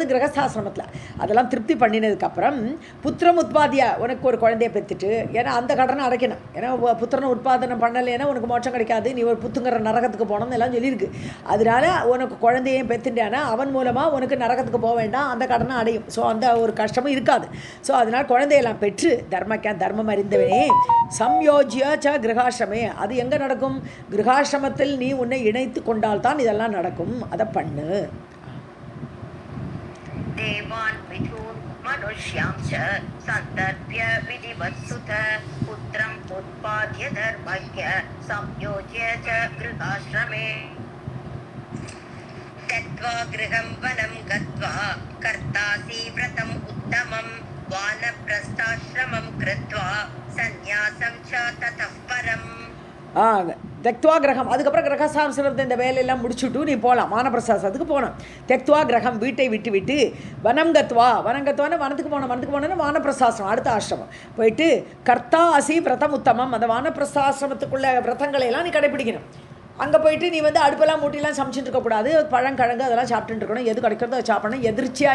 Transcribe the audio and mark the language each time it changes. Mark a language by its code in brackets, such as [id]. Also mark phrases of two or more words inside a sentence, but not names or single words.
[ta] கிரகஸ்தாசிரமத்தில் அதெல்லாம் திருப்தி பண்ணினதுக்கப்புறம் புத்திரம் உற்பத்தியா உனக்கு ஒரு குழந்தைய பெற்றுட்டு ஏன்னா அந்த கடனை அடைக்கணும் ஏன்னா புத்திரனை உற்பத்தனம் பண்ணலைன்னா உனக்கு மோட்சம் கிடைக்காது நீ ஒரு புத்துங்கிற நரகத்துக்கு போகணும்னு எல்லாம் சொல்லியிருக்கு அதனால உனக்கு குழந்தையும் பெற்றுட்டானா அவன் மூலமாக உனக்கு நரகத்துக்கு போக வேண்டாம் அந்த கடனை அடையும் ஸோ அந்த ஒரு கஷ்டமும் இருக்காது ஸோ அதனால் குழந்தையெல்லாம் பெற்று தர்மம் அறிந்தவனே [sa] संयोज्य च गृहाश्रमे [ta] அது எங்கே நடக்கும் கிரகாசிரமத்தில் நீ உன்னை இணைத்து கொண்டால்தான் இதெல்லாம் நடக்கும் அதை பண்ணு [sa] देवान् पितॄन् मनुष्यांश्च सन्तर्प्य विधिवत्सुत पुत्रम् उत्पाद्य धर्मज्ञ संयोज्य च गृहाश्रमे त्यक्त्वा गृहं वनं गत्वा कर्तासि व्रतम् उत्तमं वानप्रस्थाश्रमं कृत्वा सन्न्यासं च ततः परम् त्यक्त्वा गृहम् [ta] அதுக்கப்புறம் கிரகசாசிரமத்தை இந்த வேலையெல்லாம் முடிச்சுட்டு நீ போகலாம் வானப்பிரசாசத்துக்கு போகணும் [sa] त्यक्त्वा गृहम् [ta] வீட்டை விட்டு விட்டு வனங்கத்வான்னு வனத்துக்கு போனோன்னா வானப்பிரசாசிரம் அடுத்த ஆசிரமம் போயிட்டு [sa] कर्ता असि व्रतम् उत्तमम् [ta] அந்த வானப்பிரசாசிரமத்துக்குள்ள விரதங்களையெல்லாம் நீ கடைப்பிடிக்கணும் அங்கே போயிட்டு நீ வந்து அடுப்பெல்லாம் மூட்டிலாம் சமைச்சிட்டு இருக்கக்கூடாது பழங்கிழங்கு அதெல்லாம் சாப்பிட்டுட்டு இருக்கணும் எது கிடைக்கிறதோ அதை சாப்பிடணும் எதிர்ச்சியாக